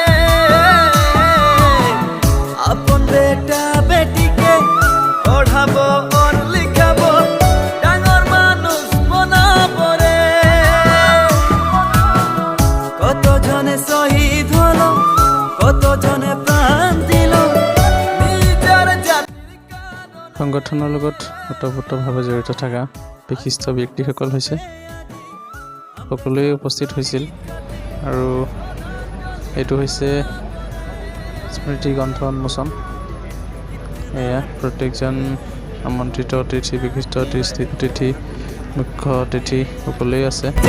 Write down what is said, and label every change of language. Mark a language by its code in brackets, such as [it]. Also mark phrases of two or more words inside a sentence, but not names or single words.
[bn] আপন বেটা বেটিকে পড়াবো আর লিখাবো, ডাঙর মানুষ বানাবো রে। কত জনে শহীদ হলো, কত জনে প্রাণ দিল নিজের জাতির কারণে। [as] সংগঠনৰ লগত ওতঃপ্ৰোতভাৱে জড়িত থকা বিশিষ্ট ব্যক্তিসকল হৈছে সকলোৱে উপস্থিত হৈছিল। আৰু এইটো হৈছে স্মৃতি গ্ৰন্থ উন্মোচন। এয়া প্ৰত্যেকজন আমন্ত্ৰিত অতিথি, বিশিষ্ট অতিথি, মুখ্য অতিথি সকলোৱে আছে।